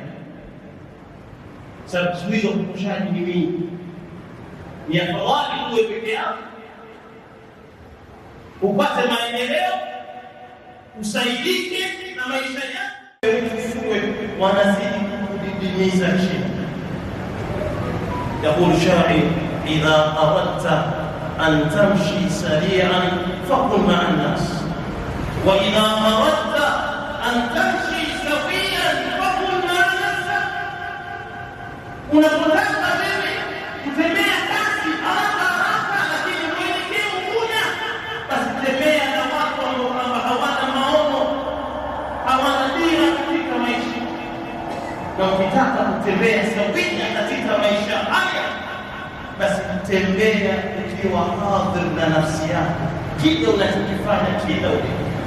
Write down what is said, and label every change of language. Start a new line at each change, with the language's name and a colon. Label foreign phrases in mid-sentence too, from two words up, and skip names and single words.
Swahili: Sababu siku hizo kukushaji ni mingi. Ni afadhali uwe peke yako, upate maendeleo, usaidike na maisha yako, wanazidi kudidimiza chini.
Arabic: يقول شاعر إذا أردت أن تمشي سريعا فكن مع الناس، وإذا أردت أن تمشي سويا فكن مع نفسك.
Swahili: Unapotaka wewe kutembea kasi haraka, lakini mwelekeo huna, basi tembea na watu ambao hawana maono, hawana dira katika maisha. Na ukitaka kutembea sawia katika maisha haya, basi tembea ukiwa hadhir na nafsi yako, kile unachokifanya kila ulipo.